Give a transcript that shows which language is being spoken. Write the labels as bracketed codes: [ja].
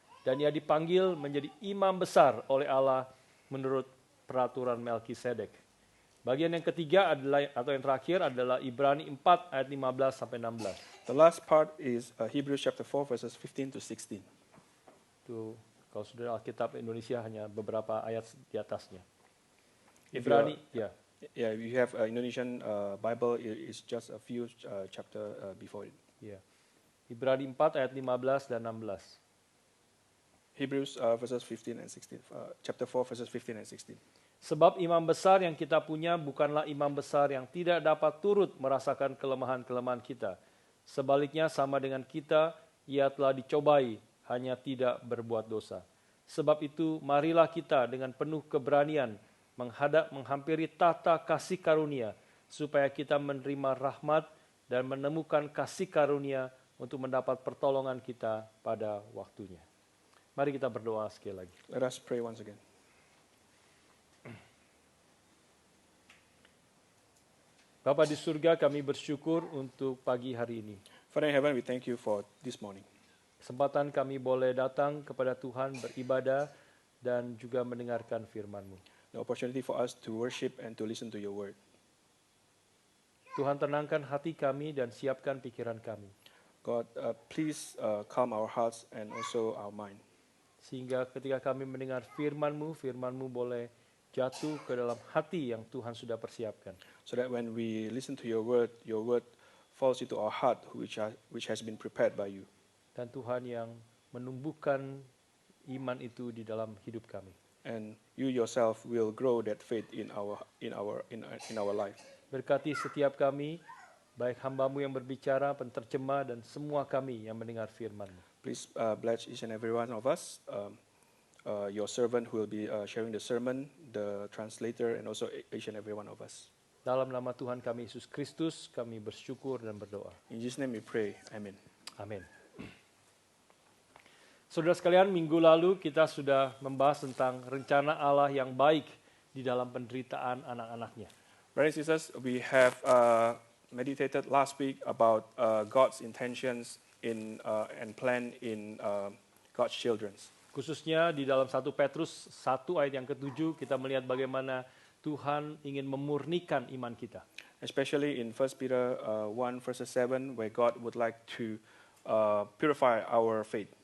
[id] Dan ia dipanggil menjadi imam besar oleh Allah menurut peraturan Melkisedek. Bagian yang ketiga adalah, atau yang terakhir adalah Ibrani 4 ayat 15 sampai 16. [en] The last part is Hebrews chapter 4 verses 15 to 16. [id] Itu kalau sudah Alkitab Indonesia hanya beberapa ayat di atasnya. Ibrani, ya. [en] Yeah, you have Indonesian Bible is just a few chapter before it. [id] Ya. Ibrani 4 ayat 15 dan 16. [en] Hebrews verses 15 and 16. Chapter 4 verses 15 and 16. [id] Sebab imam besar yang kita punya bukanlah imam besar yang tidak dapat turut merasakan kelemahan-kelemahan kita. Sebaliknya sama dengan kita, ia telah dicobai, hanya tidak berbuat dosa. Sebab itu marilah kita dengan penuh keberanian menghampiri tahta kasih karunia, supaya kita menerima rahmat dan menemukan kasih karunia untuk mendapat pertolongan kita pada waktunya. Mari kita berdoa sekali lagi. [en] Let us pray once again. [id] Bapa di surga, kami bersyukur untuk pagi hari ini. [en] Father in heaven, we thank you for this morning. [id] Kesempatan kami boleh datang kepada Tuhan, beribadah, dan juga mendengarkan firman-Mu. [en] The opportunity for us to worship and to listen to your word. [id] Tuhan, tenangkan hati kami dan siapkan pikiran kami. [en] God, please calm our hearts and also our mind. [id] Sehingga ketika kami mendengar firman-Mu, firman-Mu boleh jatuh ke dalam hati yang Tuhan sudah persiapkan. [en] So that when we listen to your word falls into our heart which has been prepared by you. [id] Dan Tuhan yang menumbuhkan iman itu di dalam hidup kami. [en] And you yourself will grow that faith in our life. [id] Berkati setiap kami, baik hamba-Mu yang berbicara, penterjemah, dan semua kami yang mendengar firman-Mu. [en] Please bless each and every one of us, your servant who will be sharing the sermon, the translator, and also each and every one of us. [id] Dalam nama Tuhan kami Yesus Kristus, kami bersyukur dan berdoa. [en] In Jesus' name we pray. Amen. [id] Amin. Saudara sekalian, minggu lalu kita sudah membahas tentang rencana Allah yang baik di dalam penderitaan anak-anaknya. [en] Brothers and sisters, we have meditated last week about God's intentions and plan in God's children. [id] Khususnya di dalam 1 Petrus 1 ayat yang ke-7 kita melihat bagaimana Tuhan ingin memurnikan iman kita. [en] Especially in 1 Peter 1 verses 7 where God would like to purify our faith.